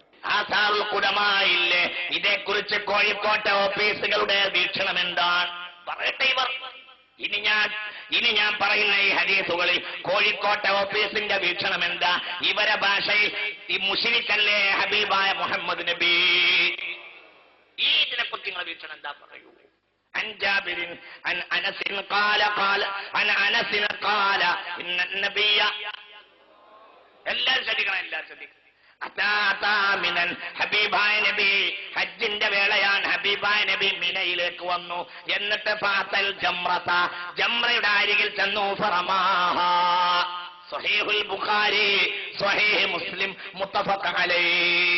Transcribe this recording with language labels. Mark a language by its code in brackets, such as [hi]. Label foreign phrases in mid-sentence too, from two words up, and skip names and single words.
[ml] ആസാറുൽ ഖുലമായില്ലേ, ഇതേക്കുറിച്ച് കോഴിക്കോട്ടെ ഓഫീസുകളുടെ വീക്ഷണം എന്താണ് പറയട്ടെ ഇവർ. ഇനി ഞാൻ പറയുന്ന ഈ ഹദീസുകളിൽ കോഴിക്കോട്ടെ ഓഫീസിന്റെ വീക്ഷണം എന്താ? ഇവരെ ഭാഷയിൽ ഈ മുശ്രിക്കല്ലേ ഹബീബായ മുഹമ്മദ് നബി, ഈ ഇതിനെക്കുറിച്ച് നിങ്ങളുടെ വീക്ഷണം എന്താ പറയൂ. [ar] عن جابر عن أنس قال إن النبي [ml] എല്ലാവരും ശ്രദ്ധിക്കണം. ഹബീബായ നബി ഹജ്ജിന്റെ വേളയാണ്. ഹബീബായ നബി മിനയിലേക്ക് വന്നു. എന്നിട്ട് [ar] فأتى الجمرة, [ml] ജംറയുടെ അരികിൽ ചെന്നു. [ar] ഫറമാഹ. [ml] സ്വഹീഹുൽ ബുഖാരി, സ്വഹീഹ് മുസ്ലിം, [ar] متفق عليه.